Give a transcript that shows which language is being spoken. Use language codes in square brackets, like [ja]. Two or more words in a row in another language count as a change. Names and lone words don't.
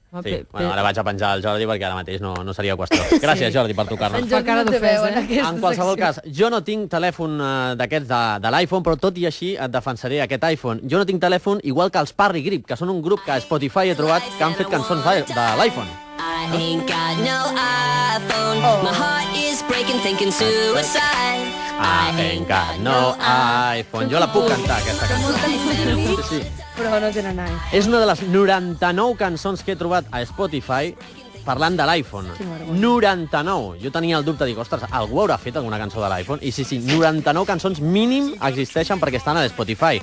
[ca] Sí, bueno, ara vaig a penjar el Jordi perquè ara mateix no seria qüestió. Gràcies, Jordi, per trucar-nos. En Jordi no té veu en aquesta En qualsevol cas, jo no tinc telèfon d'aquests de l'iPhone, però tot i així et defensaré aquest iPhone. Jo no tinc telèfon igual que els Parry Grip, que són un grup que a Spotify he trobat que han fet cançons de l'iPhone. [en] I ain't got no iPhone. My heart is breaking thinking suicide. I ain't got no iPhone. [ca] Jo la puc cantar, aquesta cançó. Sí. Però no tenen iPhone. És una de les 99 cançons que he trobat a Spotify parlant de l'iPhone. 99. Jo tenia el dubte, dic, ostres, algú haurà fet alguna cançó de l'iPhone? I sí, 99 cançons mínim existeixen perquè estan a l'Spotify.